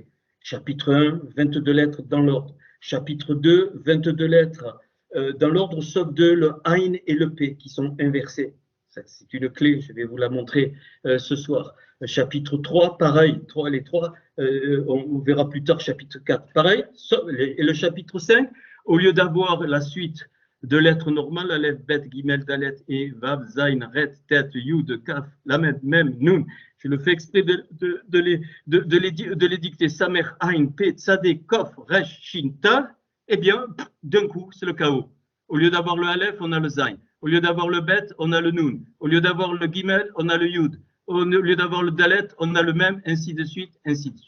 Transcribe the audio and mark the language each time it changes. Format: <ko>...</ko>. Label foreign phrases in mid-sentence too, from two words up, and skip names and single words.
<fr>Chapitre 1, 22 lettres dans l'ordre. Chapitre 2, 22 lettres dans l'ordre, sauf de le Ain et le P qui sont inversés. C'est une clé, je vais vous la montrer ce soir. Chapitre 3, pareil, les trois, on verra plus tard chapitre 4, pareil. Et le chapitre 5, au lieu d'avoir la suite de lettres normales, Aleph, Bet, Gimel, Dalet, et Vav, Zain, Ret, Tet, Yud, Kaf, Lamed, Mem, Nun. Je le fais exprès de les dicter. Samer, Ain, Pe, Tzadé, Kof, Resh, Shin, Tav. Eh bien, d'un coup, c'est le chaos. Au lieu d'avoir le Aleph, on a le Zain. Au lieu d'avoir le Bet, on a le Nun. Au lieu d'avoir le Gimel, on a le Yud. Au lieu d'avoir le Dalet, on a le Mem, ainsi de suite, ainsi de suite.</fr>